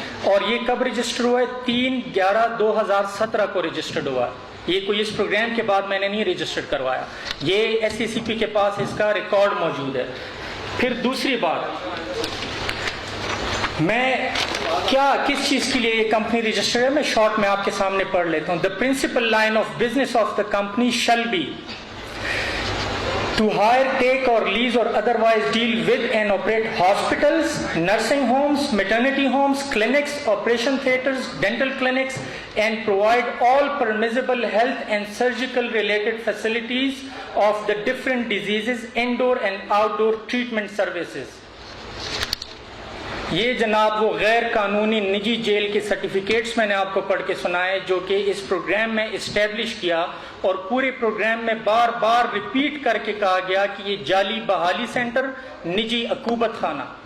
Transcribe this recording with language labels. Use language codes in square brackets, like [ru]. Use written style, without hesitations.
[ur] اور یہ کب رجسٹر ہوا ہے؟ 3/11/2017 کو رجسٹرڈ ہوا ہے. یہ کوئی اس پروگرام کے بعد میں نے نہیں رجسٹرڈ کروایا. یہ SCCP کے پاس اس کا ریکارڈ موجود ہے. پھر دوسری بات، میں کس چیز کے لیے یہ کمپنی رجسٹرڈ ہے میں شارٹ میں آپ کے سامنے پڑھ لیتا ہوں. [en] The principal line of business of the company shall be to hire, take or lease or otherwise deal with and operate hospitals, nursing homes, maternity homes, clinics, operation theaters, dental clinics, and provide all permissible health and surgical related facilities of the different diseases, indoor and outdoor treatment services. [ur] یہ جناب وہ غیر قانونی نجی jail کے certificates میں نے آپ کو پڑھ کے سنائے جو کہ اس پروگرام میں اسٹیبلش کیا اور پورے پروگرام میں بار بار ریپیٹ کر کے کہا گیا کہ یہ جعلی بحالی سینٹر، نجی عقوبت خانہ.